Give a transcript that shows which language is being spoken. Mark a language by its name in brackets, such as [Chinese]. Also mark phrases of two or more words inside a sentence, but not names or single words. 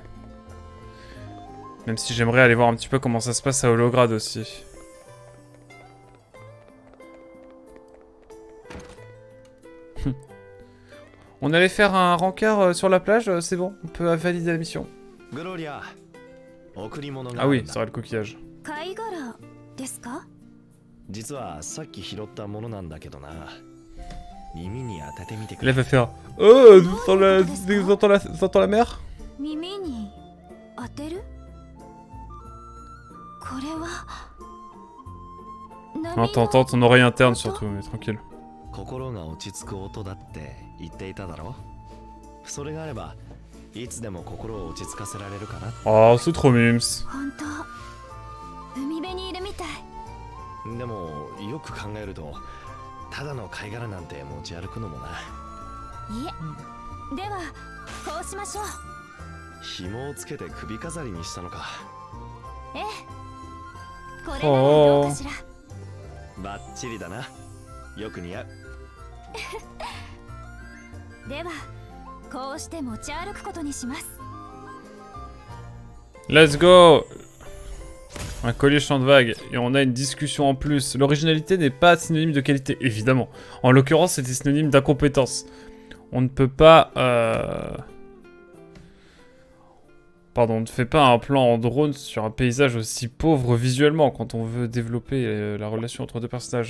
[French] Même si j'aimerais aller voir un petit peu comment ça se passe à Holograd aussi. On allait faire un rencard sur la plage, c'est bon, on peut valider la mission. Ah oui, ça aurait le coquillage. [Japanese] 貝殻ですか？実はさっき拾ったものなんだけどな。耳に当ててみてく [French] Là, [Japanese] れ [French] elle va faire Oh, t'entends la mer [Japanese] 耳に当てる？これは [French] Non, t'entends ton oreille interne surtout, mais tranquille. [Japanese] 心が落ち着く音だって言っていただろそれがあればいつでも心を落ち着かせられるかな [French] Oh, c'est trop mimes. [Japanese] 本当海辺にいるみたい。でもよく考えるとただの貝殻なんて持ち歩くのもないえ、ではこうしましょう。紐をつけて首飾りにしたのかええ、これならどうかしら。バッチリだなよく似合うではこうして持ち歩くことにします。 [English] Let's go. [French] Un collier champ de vague. Et on a une discussion en plus. L'originalité n'est pas synonyme de qualité, évidemment. En l'occurrence, c'était synonyme d'incompétence. On ne peut pas... Pardon, on ne fait pas un plan en drone sur un paysage aussi pauvre visuellement quand on veut développer la relation entre deux personnages.